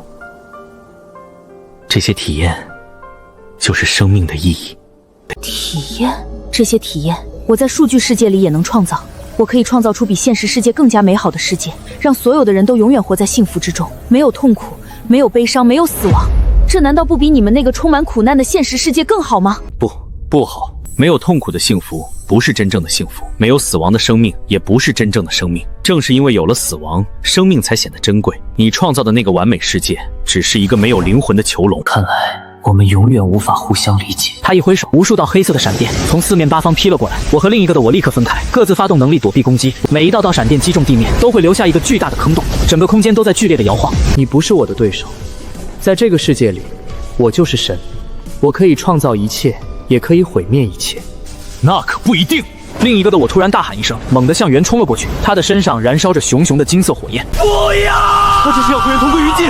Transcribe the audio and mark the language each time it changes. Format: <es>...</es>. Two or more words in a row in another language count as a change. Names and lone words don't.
<zh>这些體驗就是生命的意義。體驗？這些體驗，我在數據世界裡也能創造。我可以創造出比現實世界更加美好的世界，讓所有的人都永遠活在幸福之中，沒有痛苦，沒有悲傷，沒有死亡。這難道不比你們那個充滿苦難的現實世界更好嗎？不好。沒有痛苦的幸福不是真正的幸福，沒有死亡的生命也不是真正的生命。正是因為有了死亡，生命才顯得珍貴。你創造的那個完美世界，只是一個沒有靈魂的囚籠。看來我們永遠無法互相理解。他一揮手，無數道黑色的閃電從四面八方劈了過來。我和另一個的我立刻分開，各自發動能力躲避攻擊。每一道閃電擊中地面，都會留下一個巨大的坑洞，整個空間都在劇烈的搖晃。你不是我的對手，在這個世界裡，我就是神，我可以創造一切，也可以毀滅一切。那可不一定。另一个的我突然大喊一声，猛地向袁冲了过去，他的身上燃烧着熊熊的金色火焰。不要！他只是要和袁同归于盡。</zh>